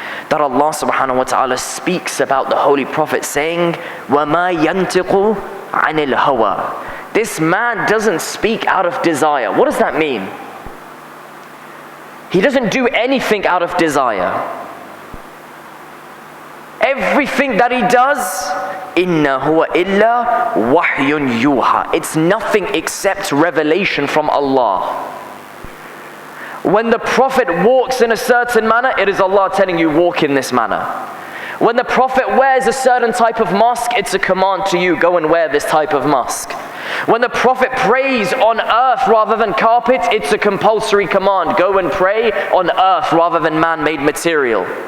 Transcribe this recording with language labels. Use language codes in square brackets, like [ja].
[en] That Allah subhanahu wa ta'ala speaks about the Holy Prophet saying, [ar] وَمَا يَنْتِقُ عَنِ الْهَوَىٰ. [en] This man doesn't speak out of desire. What does that mean? He doesn't do anything out of desire. Everything that he does, [ar] إِنَّ هُوَ إِلَّا وَحْيٌ يُوحَى. [en] It's nothing except revelation from Allah. When the Prophet walks in a certain manner, it is Allah telling you, walk in this manner. When the Prophet wears a certain type of mask, it's a command to you, go and wear this type of mask. When the Prophet prays on earth rather than carpet, it's a compulsory command, go and pray on earth rather than man-made material.